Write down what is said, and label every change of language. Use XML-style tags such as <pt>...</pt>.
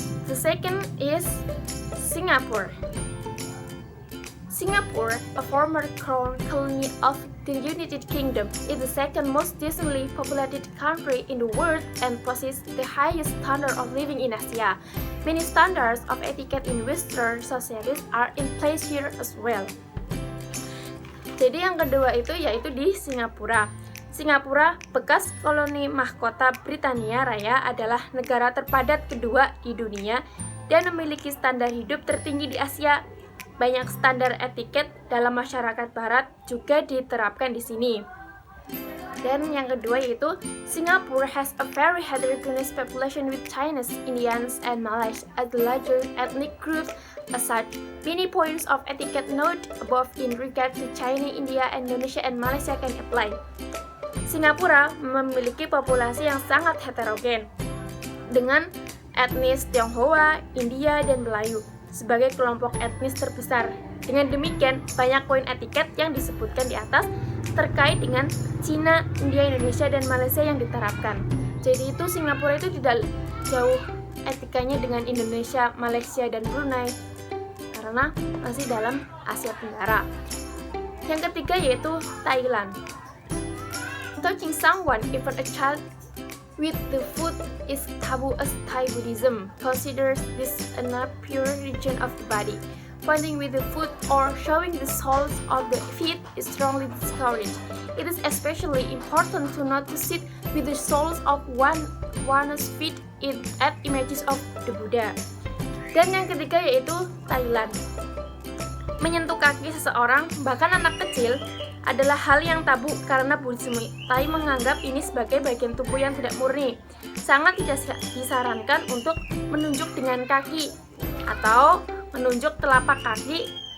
<en>The second is Singapore. Singapore, a former crown colony of the United Kingdom, is the second most densely populated country in the world and possesses the highest standard of living in Asia. Many standards of etiquette in Western societies are in place here as well.</en> <id>Jadi yang kedua itu yaitu di Singapura. Singapura, bekas koloni mahkota Britania Raya, adalah negara terpadat kedua di dunia dan memiliki standar hidup tertinggi di Asia. banyak standar etiket dalam masyarakat barat juga diterapkan di sini. Dan yang kedua yaitu</id> <en>Singapore has a very heterogeneous population with Chinese, Indians, and Malays as the larger ethnic groups. As such, many points of etiquette noted above in regard to China, India, Indonesia, and Malaysia can apply.</en> <id>Singapura memiliki populasi yang sangat heterogen dengan etnis Tionghoa, India, dan Melayu sebagai kelompok etnis terbesar. Dengan demikian, banyak poin etiket yang disebutkan di atas terkait dengan Cina, India, Indonesia, dan Malaysia yang diterapkan. Jadi itu Singapura itu tidak jauh etikanya dengan Indonesia, Malaysia, dan Brunei karena masih dalam Asia Tenggara. Yang ketiga yaitu Thailand.</id> <en>Touching someone, even a child, with the foot is taboo as Thai Buddhism considers this a pure region of the body. Pointing with the foot or showing the soles of the feet is strongly discouraged. It is especially important to not to sit with the soles of one's feet at images of the Buddha.</en> <id>Dan yang ketiga yaitu Thailand. Menyentuh kaki seseorang, bahkan anak kecil, adalah hal yang tabu karena Buddhisme Thai menganggap ini sebagai bagian tubuh yang tidak murni. Sangat tidak disarankan untuk menunjuk dengan kaki atau menunjuk telapak kaki.</id>